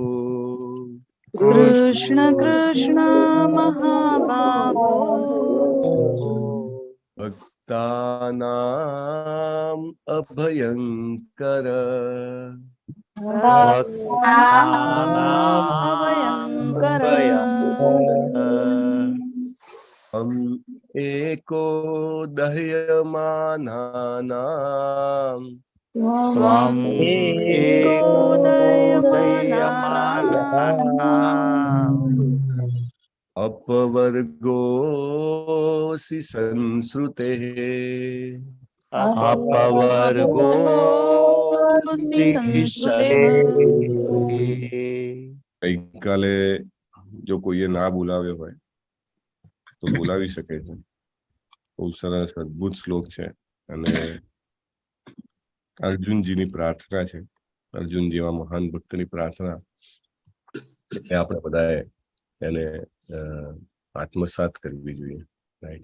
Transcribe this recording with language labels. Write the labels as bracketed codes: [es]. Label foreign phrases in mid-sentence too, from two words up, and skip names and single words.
[sa] કૃષ્ણ કૃષ્ણ મહાબાહો. ભક્તાનામ અભયંકર. ભયંકર. एको દહ્યમાનાનામ. अपवर्गोऽसि संसृते. अपवर्गोऽसि संसृते. [gu] ગઈકાલે જો કોઈએ ના બોલાવ્યો હોય તો બોલાવી શકે છે. બહુ સરસ અદભુત શ્લોક છે અને અર્જુનજીની પ્રાર્થના છે. અર્જુન જેવા મહાન ભક્તની પ્રાર્થના એ આપણે બધાએ એને આત્મસાત કરવી જોઈએ, રાઈટ?